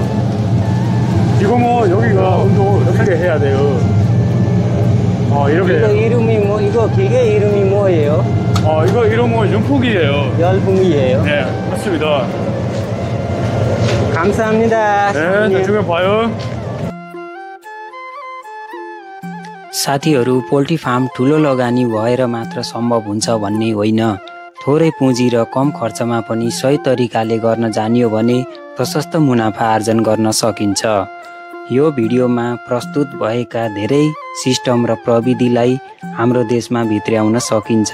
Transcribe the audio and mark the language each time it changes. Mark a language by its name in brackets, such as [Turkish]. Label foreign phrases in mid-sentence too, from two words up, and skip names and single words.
[Korean] 지금은 여기가 온도 이렇게 해야 돼요. 이렇게. 이거 이름이 이거 기계 이름이 뭐예요? 이거 이름은 연풍기예요. 열풍기예요? 네, 맞습니다. 감사합니다. 네, 나중에 봐요. [Nepali] साथीहरू, [English] poultry farm [Nepali] ठुलो लगानी भएर मात्र सम्भव हुन्छ भन्ने होइन। थोरै पुँजी र कम खर्चमा पनि सही तरिकाले गर्न जानियो भने प्रशस्त मुनाफा आर्जन गर्न सकिन्छ। यो भिडियोमा प्रस्तुत भएका धेरै सिस्टम र प्रविधिलाई हाम्रो देशमा भित्र्याउन सकिन्छ।